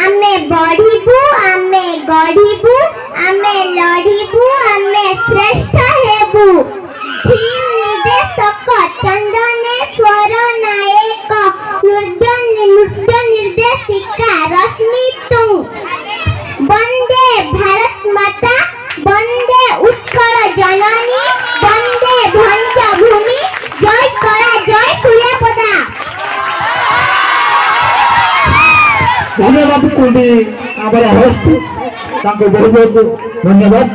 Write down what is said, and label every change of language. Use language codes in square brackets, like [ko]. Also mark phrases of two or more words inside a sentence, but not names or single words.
[or] ବଢ଼ିବୁ ଆମେ ଗଢ଼ିବୁ ଆମେ ଲଢ଼ିବୁ ଆମେ ଶ୍ରେଷ୍ଠ ହେବୁ ଥିମ ନିର୍ଦ୍ଦେଶକ ଚନ୍ଦନେଶ୍ୱର ନାୟକ ନୃତ୍ୟ ନିର୍ଦ୍ଦେଶିକା ରଶ୍ମି ତୁ ବନ୍ଦେ ଭାରତ ମାତା ବନ୍ଦେ ଉତ୍କଳ ଜନନୀ ବନ୍ଦେ ଭଞ୍ଜ ଭୂମି ଜୟ କଳା ଜୟ ସୂର୍ଯ୍ୟପଦା। ଧନ୍ୟବାଦ କୁଣ୍ଡି ଆମର ହୋଷ୍ଟ ବହୁତ ବହୁତ ଧନ୍ୟବାଦ।